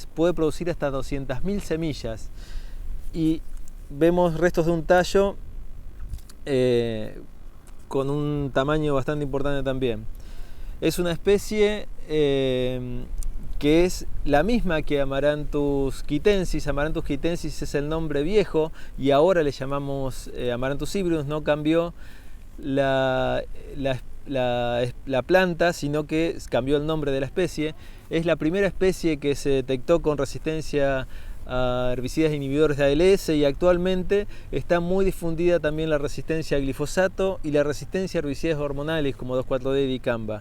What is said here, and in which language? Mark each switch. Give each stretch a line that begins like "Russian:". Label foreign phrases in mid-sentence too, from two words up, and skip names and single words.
Spanish: Puede producir hasta 200.000 semillas y vemos restos de un tallo con un tamaño bastante importante también. Es una especie que es la misma que Amaranthus quitensis. Amaranthus quitensis es el nombre viejo y ahora le llamamos Amaranthus hybridus. No cambió la planta, sino que cambió el nombre de la especie. Es la primera especie que se detectó con resistencia a herbicidas inhibidores de ALS y actualmente está muy difundida también la resistencia a glifosato y la resistencia a herbicidas hormonales como 2,4-D y dicamba.